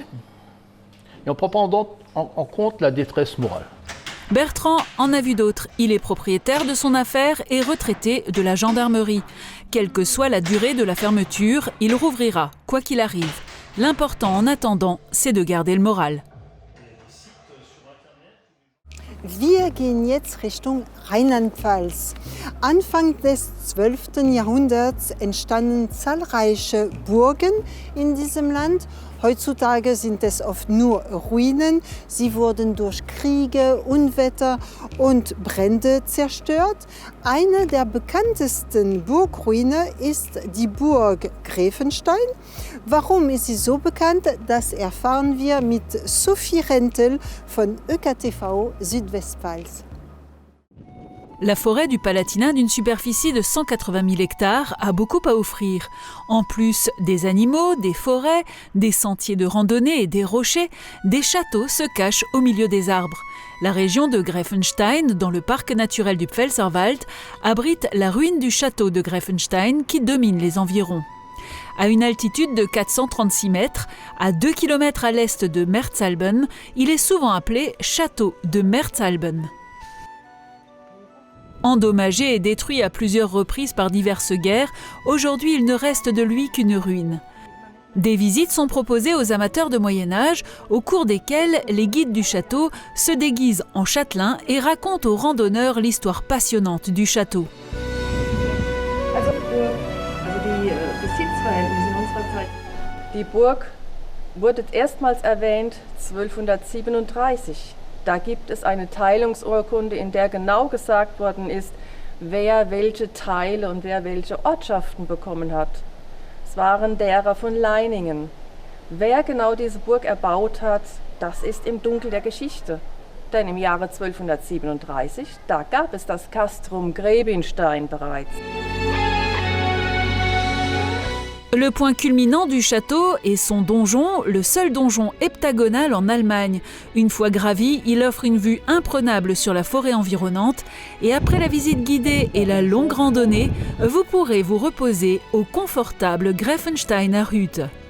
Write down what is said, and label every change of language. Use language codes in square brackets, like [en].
[fr] Et on ne prend pas en compte la détresse morale. Bertrand en a vu d'autres. Il est propriétaire de son affaire et retraité de la gendarmerie. Quelle que soit la durée de la fermeture, il rouvrira, quoi qu'il arrive. L'important en attendant, c'est de garder le moral. [de] Wir gehen jetzt Richtung Rheinland-Pfalz. Anfang des 12. Jahrhunderts entstanden zahlreiche Burgen in diesem Land. Heutzutage sind es oft nur Ruinen. Sie wurden durch Kriege, Unwetter und Brände zerstört. Eine der bekanntesten Burgruine ist die Burg Gräfenstein. Warum ist sie so bekannt? Das erfahren wir mit Sophie Rentel von ÖKTV Südwestpfalz. [fr] La forêt du Palatinat, d'une superficie de 180 000 hectares, a beaucoup à offrir. En plus des animaux, des forêts, des sentiers de randonnée et des rochers, des châteaux se cachent au milieu des arbres. La région de Gräfenstein, dans le parc naturel du Pfälzerwald, abrite la ruine du château de Gräfenstein qui domine les environs. À une altitude de 436 mètres, à 2 km à l'est de Merzalben, il est souvent appelé château de Merzalben. Endommagé et détruit à plusieurs reprises par diverses guerres, aujourd'hui il ne reste de lui qu'une ruine. Des visites sont proposées aux amateurs de Moyen-Âge, au cours desquelles les guides du château se déguisent en châtelains et racontent aux randonneurs l'histoire passionnante du château. [de] Die Burg wurde erstmals erwähnt 1237. Da gibt es eine Teilungsurkunde, in der genau gesagt worden ist, wer welche Teile und wer welche Ortschaften bekommen hat. Es waren derer von Leiningen. Wer genau diese Burg erbaut hat, das ist im Dunkel der Geschichte. Denn im Jahre 1237, da gab es das Castrum Gräfenstein bereits. [fr] Le point culminant du château est son donjon, le seul donjon heptagonal en Allemagne. Une fois gravi, il offre une vue imprenable sur la forêt environnante. Et après la visite guidée et la longue randonnée, vous pourrez vous reposer au confortable Greifensteiner Hütte.